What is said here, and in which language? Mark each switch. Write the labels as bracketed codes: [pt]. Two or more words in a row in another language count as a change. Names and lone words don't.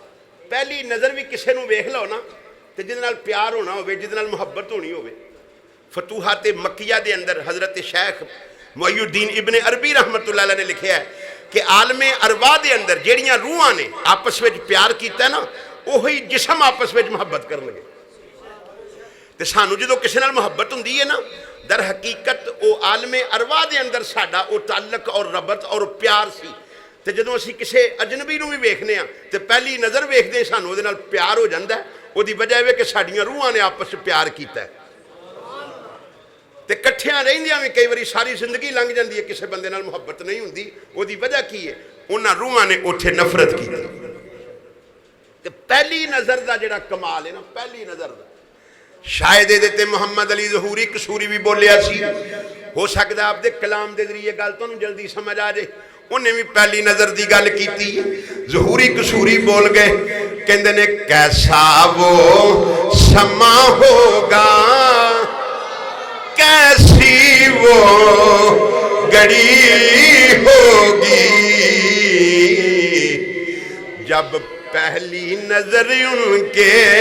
[pa] پہلی نظر بھی کسی نو ویکھ لو نا تو جس نال پیار ہونا ہوے, جس نال محبت ہونی ہوے. فتوحات مکیہ دے اندر حضرت شیخ محی الدین ابن عربی [ar] رحمت اللہ علیہ [pa] نے لکھیا ہے کہ عالم ارواح دے اندر جیڑیاں روحاں نے آپس میں پیار کیتا ہے نا, وہی جسم آپس میں محبت کرن لگے. تے سانو جدو کسی نال محبت ہوندی ہے نا, در حقیقت او عالم ارواح دے اندر ساڈا او تعلق اور ربط اور پیار سی. تے جدو اسی کسی اجنبی نو بھی ویکھنے ہاں تے پہلی نظر ویکھدے سانو دے نال پیار ہو جاندا ہے. او دی وجہ ہے کہ ساڈیاں روحاں نے آپس میں پیار کیتا ہے. تے کٹھیاں رہندیاں بھی کئی واری ساری زندگی لنگ جاندی ہے, کسی بندے نال محبت نہیں ہوندی. او دی وجہ کی ہے؟ انہاں روحاں نے اوتھے نفرت کیتی. تے پہلی نظر دا جڑا کمال ہے نا, پہلی نظر دا شاید دے تے محمد علی ظہوری قصوری بھی بولیا سی. ہو سکدا آپ دے کلام دے ذریعے گل تانوں جلدی سمجھ آ جائے. انہیں بھی پہلی نظر دی گل کیتی. ظہوری قصوری بول گئے, کہندے نے [ur] کیسا وہ سما ہوگا, کیسی وہ گھڑی ہوگی, جب پہلی نظر ان کے